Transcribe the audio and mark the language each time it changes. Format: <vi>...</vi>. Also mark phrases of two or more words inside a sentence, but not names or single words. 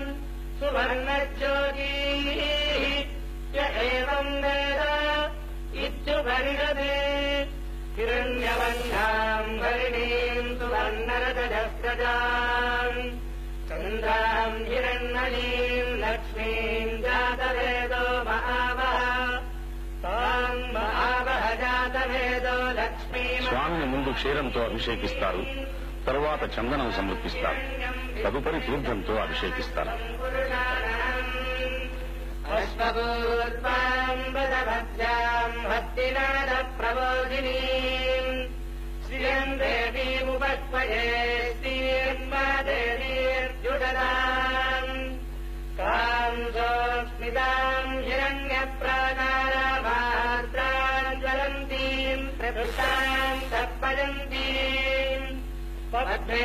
<sa>सुवर्णज्योतिः य एवम् वेद इत्युपनिषदे हिरण्यवर्णाम् हरिणीम् सुवर्णरजस्रजाम् चन्द्राम् हिरण्मयीम् लक्ष्मीम् जातवेदो महावः ताम् महावः जातवेदो लक्ष्मी.</sa> <te>స్వామిని ముందు క్షీరంతో అభిషేకిస్తారు, తరువాత చందనం సమర్పిస్తారు, తదుపరి తీర్థంతో అభిషేకిస్తారు.</te> <sa>అశ్వపూర్వాం వదభద్రాం భక్తినాద ప్రబోధినీం శ్రియం దేవీముపక్వయే శ్రీర్మాదేవీర్యుడదాం కాంసోస్మితాం హిరణ్యప్రాకారమాత్రాం జ్వలంతీం ప్రకృతాం తప్పయంతీం పద్మే</sa>